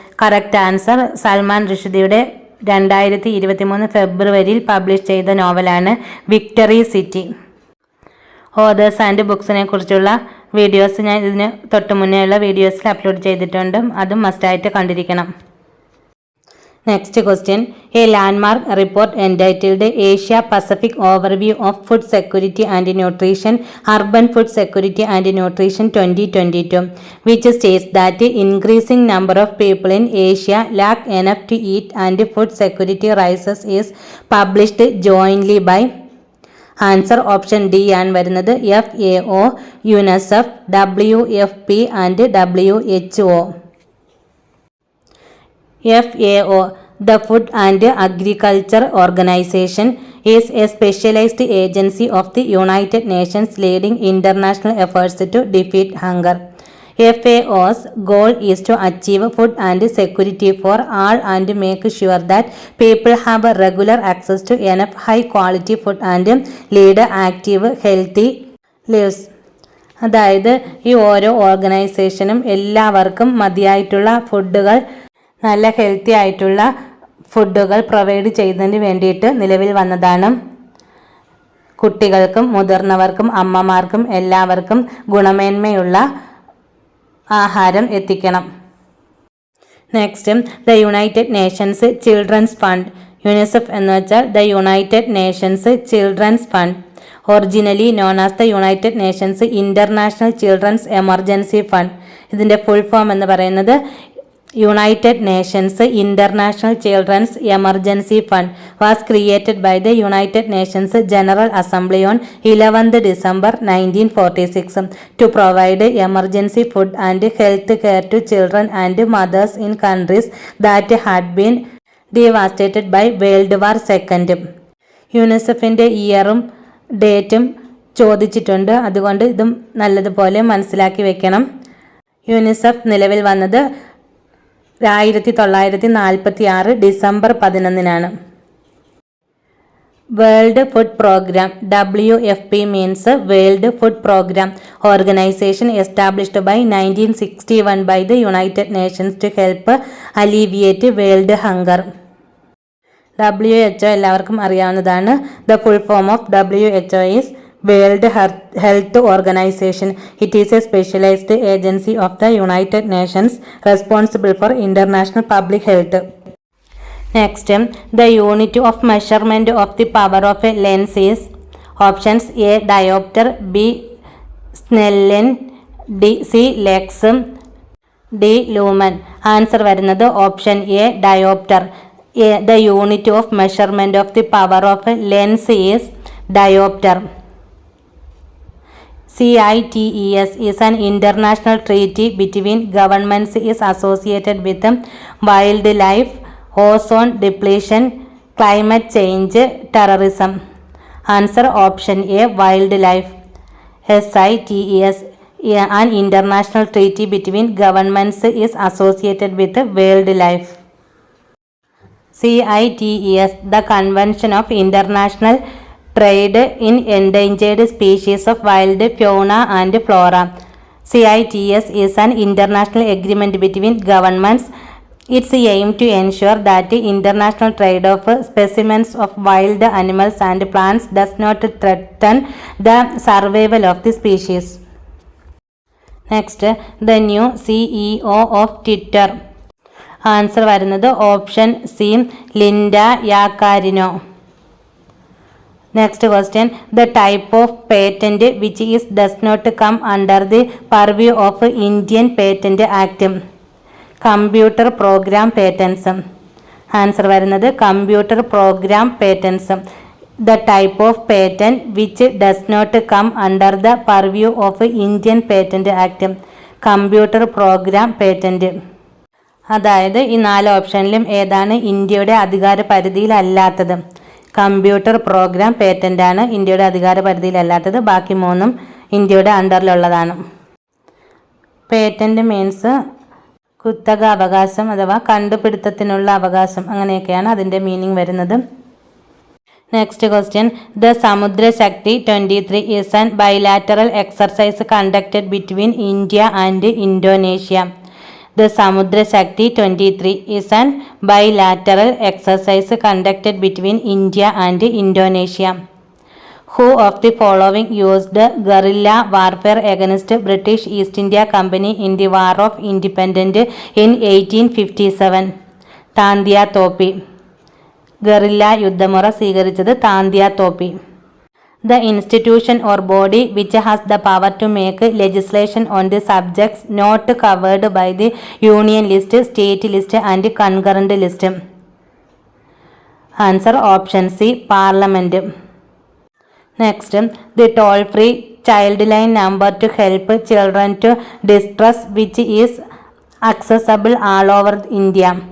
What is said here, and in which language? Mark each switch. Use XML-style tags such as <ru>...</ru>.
<ml>Correct answer Salman റുഷ്ദിയുടെ 2023 ഫെബ്രുവരിയിൽ publish ചെയ്ത നോവലാണ് വിക്ടറി സിറ്റി. ഓതേഴ്സ് ആൻഡ് ബുക്സിനെ കുറിച്ചുള്ള വീഡിയോസ് ഞാൻ ഇതിന് തൊട്ട് മുന്നേ ഉള്ള വീഡിയോസിൽ അപ്ലോഡ് ചെയ്തിട്ടുണ്ട്. അതും മസ്റ്റായിട്ട് കണ്ടിരിക്കണം. Next question.</ml> <en>A landmark report entitled Asia Pacific overview of food security and nutrition urban food security and nutrition 2022 which states that increasing number of people in Asia lack enough to eat and food security rises is published jointly by.</en> <ml>Answer option D ആണ് വരുന്നത്.</ml> <en>FAO, UNICEF, WFP and WHO. FAO, the Food and Agriculture Organization, is a specialized agency of the United Nations leading international efforts to defeat hunger. FAO's goal is to achieve food and security for all and make sure that people have regular access to enough high quality food and lead active healthy lives.</en> <ml>അതായത് ഈ ഓരോ ഓർഗനൈസേഷനും എല്ലാവർക്കും മതിയായിട്ടുള്ള ഫുഡുകൾ, നല്ല healthy ആയിട്ടുള്ള ഫുഡുകൾ provide ചെയ്യുന്നതിന് വേണ്ടിയിട്ട് നിലവിൽ വന്നതാണ്. കുട്ടികൾക്കും മുതിർന്നവർക്കും അമ്മമാർക്കും എല്ലാവർക്കും ഗുണമേന്മയുള്ള ആഹാരം എത്തിക്കണം.</ml> <en>Next, the United Nations children's fund. UNICEF</en> <ml>എന്ന് വെച്ചാൽ</ml> <en>The United Nations children's fund, originally known as the United Nations international children's emergency fund.</en> <ml>ഇതിൻ്റെ ഫുൾ ഫോം എന്ന് പറയുന്നത്</ml> <en>United Nations International Children's Emergency Fund was created by the United Nations General Assembly on 11th December 1946 to provide emergency food and health care to children and mothers in countries that had been devastated by World War II.</en> <ml>യുനിസെഫിൻ്റെ ഇയറും ഡേറ്റും ചോദിച്ചിട്ടുണ്ട്, അതുകൊണ്ട് ഇതും നല്ലതുപോലെ മനസ്സിലാക്കി വെക്കണം. UNICEF നിലവിൽ വന്നത് 1946 December 11 world food programme.</ml> <en>WFP means World Food Programme, organisation established by 1961 by the United Nations to help alleviate world hunger. WHO</en> <ml>എല്ലാവർക്കും അറിയാവുന്നതാണ്.</ml> <en>The full form of WHO is World Health Organization. It is a specialized agency of the United Nations responsible for international public health. Next, the unit of measurement of the power of a lens is. Options: A diopter, B Snellen, C lux, D lumen. Answer വരുന്നത് option A diopter. The unit of measurement of the power of a lens is diopter. CITES is an international treaty between governments is associated with wildlife, ozone depletion, climate change, terrorism. Answer option A wildlife. CITES, an international treaty between governments is associated with wildlife. CITES, the Convention of International Trade in Endangered Species of Wild Fauna and Flora. CITES is an international agreement between governments. Its aim to ensure that the international trade of specimens of wild animals and plants does not threaten the survival of the species. Next, the new CEO of Twitter. Answer വരുന്നത് ഓപ്ഷൻ C Linda Yaccarino. Next question, the type of patent which is does not come under the purview of Indian Patent Act. Computer program patents. Answer വരുന്നത് computer program patents. The type of patent which does not come under the purview of Indian Patent Act. Computer program patent.</en> <ml>അതായത് ഈ 4 ഓപ്ഷനിലും ഏതാണ് ഇന്ത്യയുടെ അധികാര പരിധിയിലല്ലാത്തത്? Computer program patent ആണ് ഇന്ത്യയുടെ അധികാര പരിധിയിലല്ലാത്തത്. ബാക്കി 3 ഇന്ത്യയുടെ അണ്ടറിലുള്ളതാണ്. പേറ്റന്റ് മീൻസ് കുത്തക അവകാശം അഥവാ കണ്ടുപിടുത്തത്തിനുള്ള അവകാശം, അങ്ങനെയൊക്കെയാണ് അതിൻ്റെ മീനിങ് വരുന്നത്.</ml> <en>Next question. The Samudra Shakti 23 is an bilateral exercise conducted between India and Indonesia. The Samudra Shakti 23 is an bilateral exercise conducted between India and Indonesia. Who of the following used guerrilla warfare against British East India Company in the War of Independence in 1857?</en> <ml>Tantia Tope. Guerrilla യുദ്ധമുറ സ്വീകരിച്ചത് Tantia Tope.</ml> <en>The institution or body which has the power to make legislation on the subjects not covered by the union list, state list and concurrent list. Answer option C, Parliament. Next, the toll-free childline number to help children to distress which is accessible all over India.</en>